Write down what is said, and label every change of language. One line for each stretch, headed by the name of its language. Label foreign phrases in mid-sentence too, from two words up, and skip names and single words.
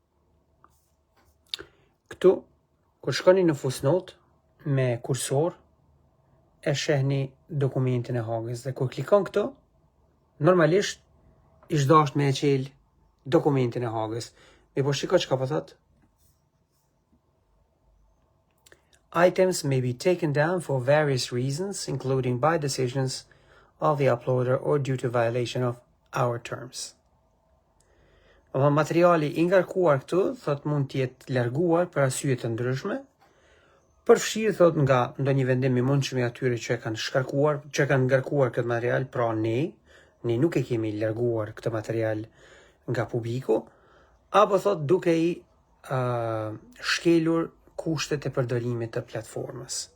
Albanian: këtu, kur shkoni në fusnot me kursor, e shihni dokumentin e Hagës dhe kur klikon këtu, normalisht ish dasht me e qel dokumentin e Hagës. Me po shiko çka po thot.
English: Items may be taken down for various reasons, including by decisions of the uploader or due to violation of our terms.
Albanian: Materiali i ngarkuar këtu thot mund të jetë larguar për arsye të ndryshme, përfshirë thot nga ndonjë vendim i mundshëm i atyre që kanë ngarkuar këtë material, pra ne nuk e kemi larguar këtë material nga publiku, apo thot duke i shkelur kushtet e përdorimit të platformës.